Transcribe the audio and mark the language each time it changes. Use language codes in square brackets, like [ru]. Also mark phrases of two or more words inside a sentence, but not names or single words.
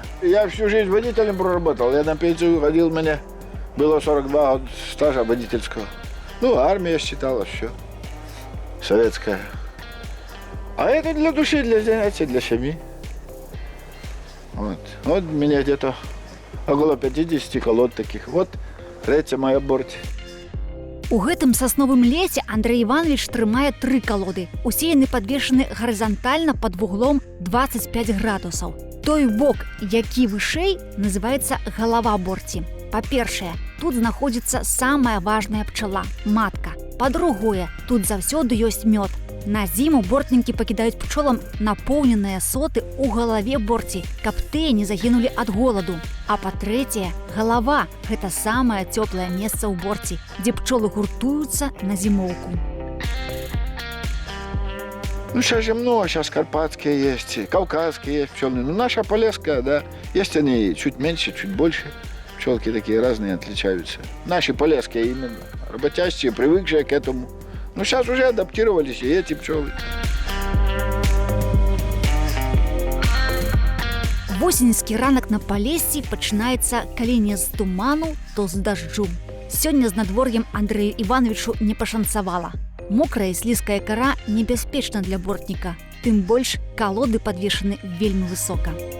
[ru] Я всю жизнь водителем проработал. Я на пенсию ходил, у меня было 42 года стажа водительского. Ну, армия считалась, все. Советская. А это для души, для занятий, для семьи. Вот у меня где-то около 50 колод таких. Вот третья моя борт. [be] У гэтым сасновым лесе Андрэй Іванович трымае 3 калоды. Усе яны падвешаны гарызантальна пад вуглом 25 градусаў. Той бок, які вышэй, называецца галава борці. Па-першае, тут знаходзіцца самая важная пчала – матка. Па-другое, тут заўсёды ёсць мёд. На зіму бортнікі пакідаюць пчолам напоўненыя соты ў галаве борці, каб тыя не загінулі ад голаду. А па-трэцяе, галава – гэта самае цёплае месца ў борці, дзе пчолы гуртуюцца на зімоўку. Ну, [ru] сейчас же много, сейчас карпатские есть, кавказские есть пчелы. Ну, наша полесская, да, есть они чуть меньше, чуть больше. Пчелки такие разные отличаются. Наши полесские именно, работящие, привыкшие к этому. Ну, сейчас уже адаптировались и эти пчелы. [be] Восеньскі ранак на Палессі пачынаецца калі не з туману, то з дажджу. Сёння з надвор'ем Андрэю Івановичу не пашанцавала. Мокрая і слізкая кара небяспечна для бортніка. Тым больш калоды падвешаны вельмі высока.